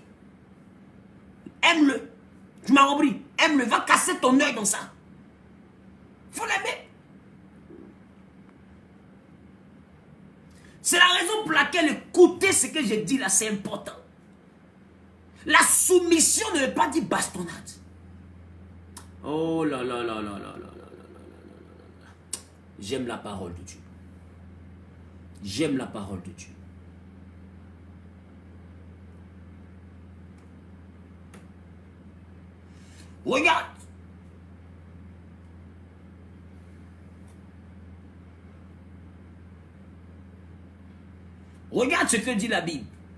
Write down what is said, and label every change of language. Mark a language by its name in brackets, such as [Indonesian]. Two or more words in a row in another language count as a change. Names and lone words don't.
[French] Aime-le. Tu m'as compris? Aime-le. Va casser ton œil dans ça. Faut l'aimer. C'est la raison pour laquelle écouter ce que je dis là, c'est important. La soumission ne veut pas dire bastonnade. Oh là là là là là là là là là. J'aime la parole de Dieu. J'aime la parole de Dieu. Regarde. Regarde ce que dit la Bible.